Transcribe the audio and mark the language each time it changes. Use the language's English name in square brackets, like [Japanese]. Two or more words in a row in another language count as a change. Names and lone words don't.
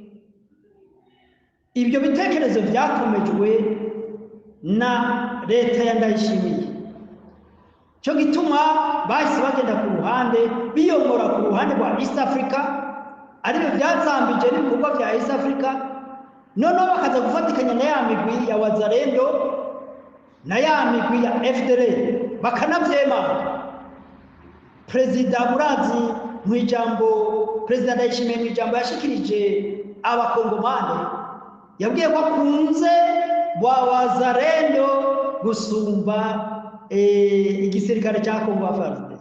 [Rundi] Ibyo bitekerezo byakomejwe na leta ya Ndayishimiye, cyo gituma bahise bagenda ku ruhande biyomora ku ruhande rwa East Africa, aribyo byazambije n'ibikorwa bya East Africa. Noneho bakaza gufatikanya na ya migwi ya Wazalendo na ya migwi ya FDLR bakanabyemanga. Perezida murazi mu ijambo Perezida Ndayishimiye mu ijambo yashikirije abakongomane, yabwiye ko akunze wa Wazalendo gusumba igisirikare cya Kongo FARDC.